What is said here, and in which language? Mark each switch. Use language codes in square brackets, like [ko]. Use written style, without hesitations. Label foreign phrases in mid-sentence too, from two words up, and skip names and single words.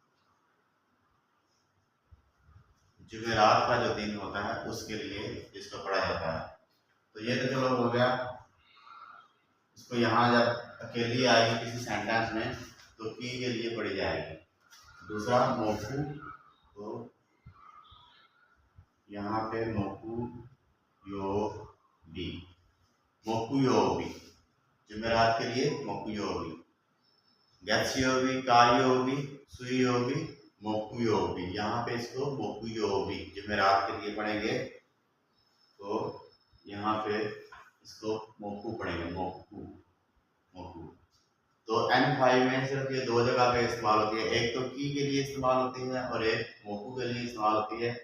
[hi] जुमेरात का जो दिन होता है उसके लिए इसको पढ़ा जाता है। तो ये तो चलो हो गया। इसको यहाँ जब अकेली आएगी किसी सेंटेंस में तो की के लिए पढ़ी जाएगी। [ja] दूसरा मोकू, [hi] तो यहाँ पे [ja] 木曜日、木曜日, [hi] जुमेरात के लिए [ja] मोकू यो बी, 月曜日、火曜日、水曜日、木曜日. [hi] यहाँ पे इसको मोकू यो बी जुमेरात के लिए पढ़ेंगे, तो यहाँ पे इसको मोकू पढ़ेंगे, [ja] もく もく. [hi] तो N5 में सिर्फ ये 2 जगह पे इस्तेमाल होती है, एक तो की के लिए इस्तेमाल होती है और एक मोकू के लिए इस्तेमाल होती है।